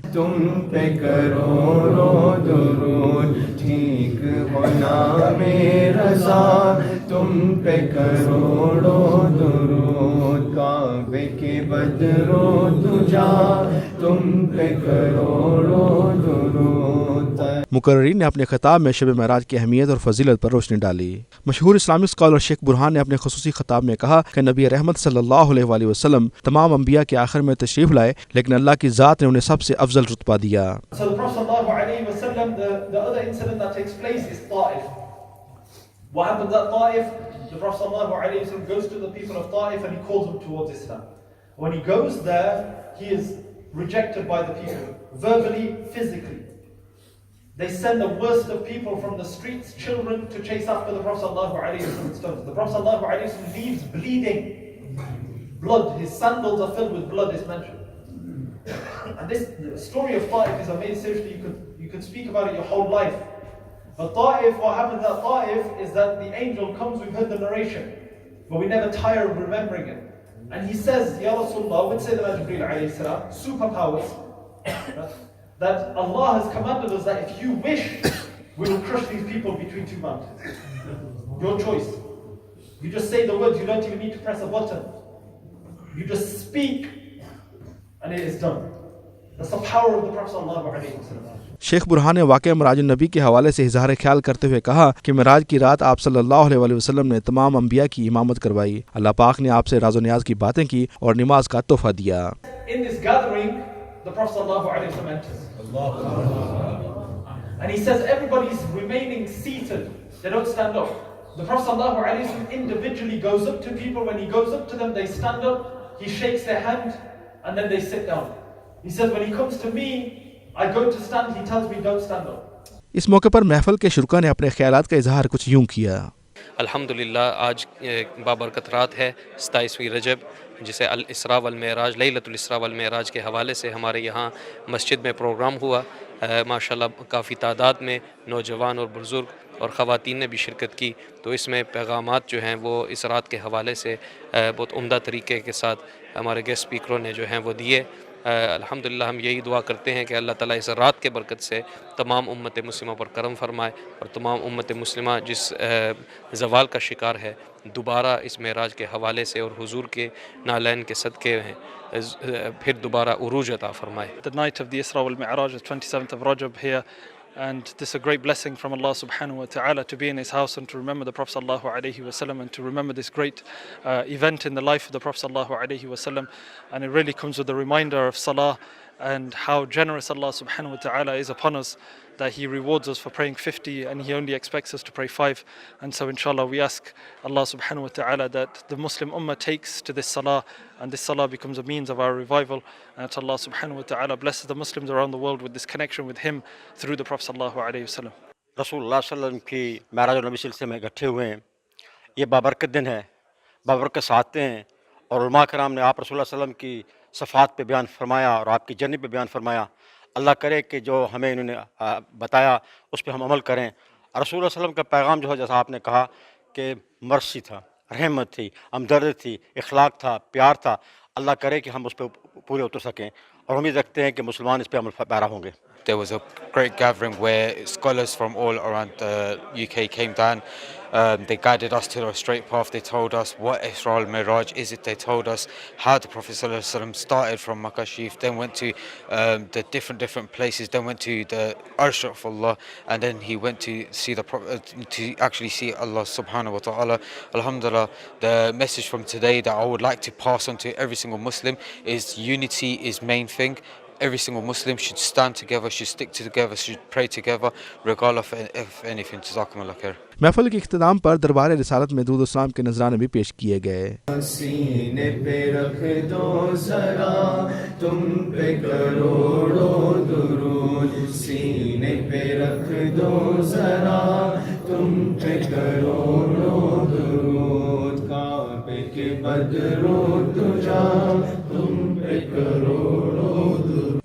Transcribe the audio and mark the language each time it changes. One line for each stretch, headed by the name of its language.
Urdu: تم پہ کروڑوں درود، ٹھیک ہونا میں رضا، تم پہ کروڑوں درود، کعبے کے بدرو دجا، تم پہ کروڑوں درود۔ مقررین نے اپنے خطاب میں شب معراج کی اہمیت اور فضیلت پر روشنی ڈالی۔ مشہور اسلامک اسکالر شیخ برہان نے اپنے خصوصی خطاب میں کہا کہ نبی رحمت صلی اللہ علیہ وآلہ وسلم تمام انبیاء کے آخر میں تشریف لائے، لیکن اللہ کی ذات نے انہیں سب سے افضل رتبہ دیا۔
English: So the Prophet sallallahu alayhi wa sallam, the other incident that takes place is Ta'if. What happens at Ta'if? The Prophet sallallahu alayhi wa sallam goes to the people of Ta'if and he calls them towards Islam. When he goes there, he is rejected by the people, verbally, physically. They send the worst of people from the streets, children, to chase after the Prophet sallallahu alayhi wa sallam stones. The Prophet sallallahu alayhi wa sallam leaves bleeding. Blood, his sandals are filled with blood, is mentioned. And this the story of Ta'if is amazing. Seriously, you could speak about it your whole life. But Ta'if, what happens at Ta'if is that the angel comes, we've heard the narration, but we never tire of remembering it. And he says, Ya Rasulullah, with Sayyidina Jibreel alayhi salam, superpowers, that Allah has commanded us that if you wish, we will crush these people between two mountains. Your choice. You just say the words, you don't even need to press a button. You just speak, and it is done. That's the power of the Prophet sallallahu alaihi wasallam.
Urdu: شیخ برہان نے واقعہ معراج النبی کے حوالے سے اظہار خیال کرتے ہوئے کہا کہ معراج کی رات آپ صلی اللہ علیہ وآلہ وسلم نے تمام انبیاء کی امامت کروائی۔ اللہ پاک نے آپ سے راز و نیاز کی باتیں کی اور نماز کا تحفہ دیا۔
English: In this gathering, the Prophet sallallahu alaihi wasallam enters. And he says everybody's remaining seated. They don't stand up. The Prophet sallallahu alaihi wasallam individually goes up to people. When he goes up to them, they stand up. He shakes their hand and then they sit down. He says when he comes to me, I go to stand, he tells me don't stand up.
Urdu: اس موقع پر محفل کے شرکا نے اپنے خیالات کا اظہار کچھ یوں کیا۔ الحمدللہ آج بابرکت رات ہے 27ویں رجب، جسے الاسراء والمعراج لیلۃ الاسراء والمعراج کے حوالے سے ہمارے یہاں مسجد میں پروگرام ہوا۔ ماشاءاللہ کافی تعداد میں نوجوان اور بزرگ اور خواتین نے بھی شرکت کی، تو اس میں پیغامات جو ہیں وہ اس رات کے حوالے سے بہت عمدہ طریقے کے ساتھ ہمارے گیسٹ اسپیکروں نے جو ہیں وہ دیے۔ الحمدللہ ہم یہی دعا کرتے ہیں کہ اللہ تعالیٰ اس رات کے برکت سے تمام امت مسلمہ پر کرم فرمائے، اور تمام امت مسلمہ جس زوال کا شکار ہے دوبارہ اس معراج کے حوالے سے اور حضور کے نالین کے صدقے ہیں پھر دوبارہ عروج عطا فرمائے۔
English: The night of the Isra wal Mi'raj, the 27th of Rajab here, and this is a great blessing from Allah subhanahu wa ta'ala to be in his house and to remember the Prophet sallallahu alaihi wasallam and to remember this great event in the life of the Prophet sallallahu alaihi wasallam. And it really comes with a reminder of salah and how generous Allah subhanahu wa ta'ala is upon us, that he rewards us for praying 50 and he only expects us to pray 5. And so inshallah we ask Allah subhanahu wa ta'ala that the Muslim ummah takes to this salah, and this salah becomes a means of our revival, and that Allah subhanahu wa ta'ala blesses the Muslims around the world with this connection with him through the Prophet sallallahu alaihi wasallam.
Urdu: رسول اللہ صلی اللہ علیہ وسلم کی معراج النبی سلسلے میں اکٹھے ہوئے ہیں۔ یہ بابرکت دن ہے، بابرکت ساعتیں ہیں، اور علماء کرام نے آپ رسول اللہ صلی اللہ علیہ وسلم کی صفات پہ بیان فرمایا اور آپ کی جرنی پہ بیان فرمایا۔ اللہ کرے کہ جو ہمیں انہوں نے بتایا اس پہ ہم عمل کریں۔ رسول اللہ صلی اللہ علیہ وسلم کا پیغام جو ہے، جیسا آپ نے کہا کہ مرسی تھا، رحمت تھی، ہمدرد تھی، اخلاق تھا، پیار تھا۔ اللہ کرے کہ ہم اس پہ پورے اتر سکیں، اور امید رکھتے ہیں کہ مسلمان اس پہ عمل پیرا ہوں گے۔
English: There was a great gathering where scholars from all around the UK came down. They guided us to the straight path. They told us what Isra al-Miraj is. They told us how the Prophet ﷺ started from Makkah Sharif, then went to the different places, then went to the Arsh of Allah, and then he went to see the to actually see Allah subhanahu wa ta'ala. Alhamdulillah, the message from today that I would like to pass on to every single Muslim is unity is main thing. Every single Muslim should stand together, should stick together, should pray together, regardless of anything. Jazakumullah khair.
Urdu: محفل کے اختتام پر دربار رسالت میں درود و سلام کے نذرانے بھی پیش کیے گئے۔ سینے پہ رکھ دو ذرا، تم پہ کروڑوں درود، سینے پہ رکھ دو ذرا، تم پہ کروڑوں درود، کعبے کے بدرو دجا، تم پہ کروڑوں درود۔